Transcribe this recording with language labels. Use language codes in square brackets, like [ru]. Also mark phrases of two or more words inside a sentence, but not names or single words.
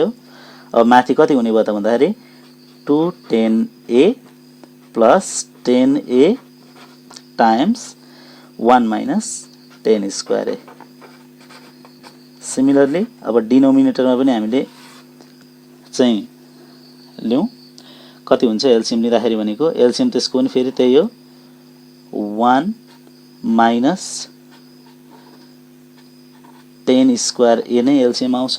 [ne] अब माथि कति हुने भयो त भन्दाखेरि 2 [en] tan a plus tan a times 1 minus tan square a. [ne] सिमिलरली अब डिनोमिनेटरमा पनि हामीले चाहिँ लियौँ, कति हुन्छ एलसीएम लिँदाखेरि भनेको एलसीएम त्यसको पनि फेरि त्यही हो [en] 1 minus tan square a [ne] नै एलसीएम आउँछ।